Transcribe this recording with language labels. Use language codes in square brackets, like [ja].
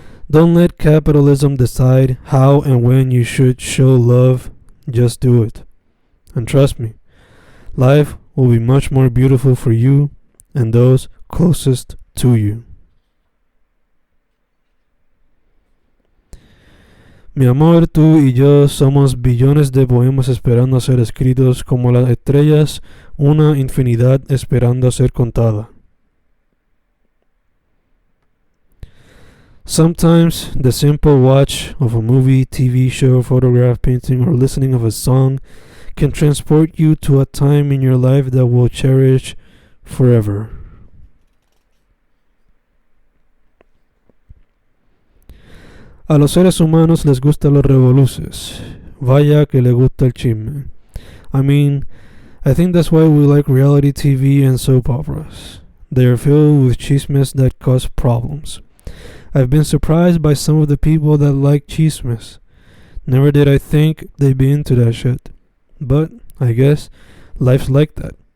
[en] Don't let capitalism decide how and when you should show love, just do it. And trust me, life will be much more beautiful for you and those closest to you. [es] Mi amor, tú y yo somos billones de poemas esperando a ser escritos, como las estrellas, una infinidad esperando a ser contada. [en] Sometimes the simple watch of a movie, TV show, photograph, painting, or listening of a song can transport you to a time in your life that we'll cherish forever. [es] A los seres humanos les gustan los revoluces. Vaya que le gusta el chisme. [en] I mean, I think that's why we like reality TV and soap operas. They are filled with chismes that cause problems. I've been surprised by some of the people that like chismes. Never did I think they'd be into that shit. But, I guess, life's like that.